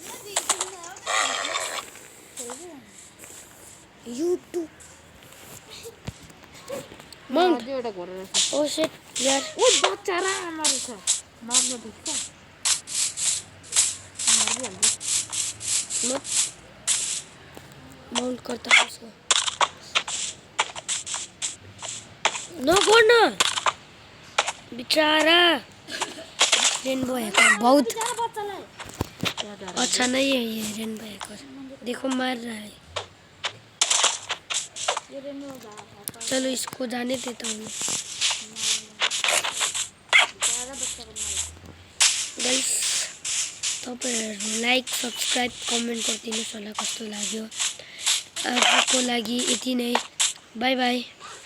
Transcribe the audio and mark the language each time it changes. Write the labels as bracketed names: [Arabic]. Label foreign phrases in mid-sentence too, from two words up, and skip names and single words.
[Nepali] युट्युब माउन्ट एउटा घोडा रहेछ ओ सेट यार ओ बच्चा र आमा रहेछ मार्नु ठिक छ मारिहाल्छु [Hindi] माउन्ट करता है उसको नगर्न बेचारा रेनबो हैकर बहुत अच्छा नहीं है ये रेनबो हैकर। देखो मार रहा है। चलो इसको जाने देता हूँ। [Nepali] गाइस तपाईहरु [English] like subscribe comment [Nepali] गरिदिनुस् होला कस्तो लाग्यो। आजको लागि यति नै। [English] bye bye.